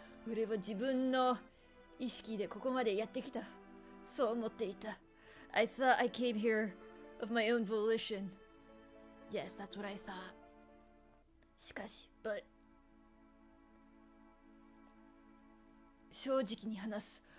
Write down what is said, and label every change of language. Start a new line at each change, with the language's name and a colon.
Japanese: 俺は自分の意識でここまでやってきた。そう思っていた.
English: I thought I came here of my own volition. Yes, that's what I thought.
Japanese: しかし, but 正直に話す。